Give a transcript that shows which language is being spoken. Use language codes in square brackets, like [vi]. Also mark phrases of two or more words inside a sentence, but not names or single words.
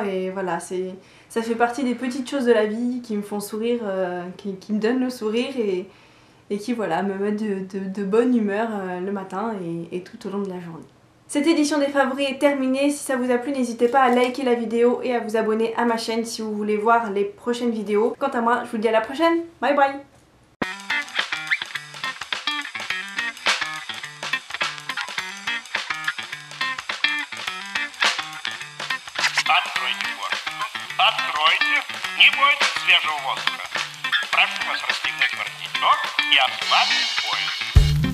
[fr] Et voilà, ça fait partie des petites choses de la vie qui me font sourire, qui me donnent le sourire et qui voilà, me mettent de bonne humeur le matin et tout au long de la journée. Cette édition des favoris est terminée. Si ça vous a plu, n'hésitez pas à liker la vidéo et à vous abonner à ma chaîne si vous voulez voir les prochaines vidéos. Quant à moi, je vous dis à la prochaine. [en] Bye bye. [ru] Откройте, не бойтесь свежего воздуха. Прошу вас расстегнуть воротничок и ослабить пояс.